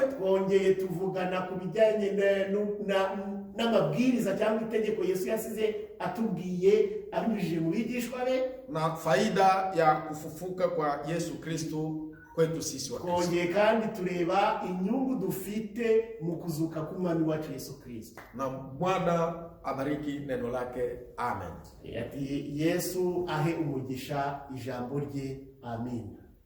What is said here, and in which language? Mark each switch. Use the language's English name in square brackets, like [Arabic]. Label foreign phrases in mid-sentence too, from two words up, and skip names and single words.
[Kinyarwanda] Twongeye tuvugana ku bijyanye n'amabwiriza cyangwa itegeko Yesu yasize atubwiye abinyujije mu bigishwa be, [Swahili] na faida ya kufufuka kwa Yesu Kristo kwetu sisi wa Kristo. [Kinyarwanda] Twongeye kandi tureba inyungu dufite mu kuzuka k'umwami wacu Yesu Kristo. [Swahili] Na Bwana abariki neno lake. Amen. [Kinyarwanda] Ati Yesu ahe umugisha ijambo rye. Amen.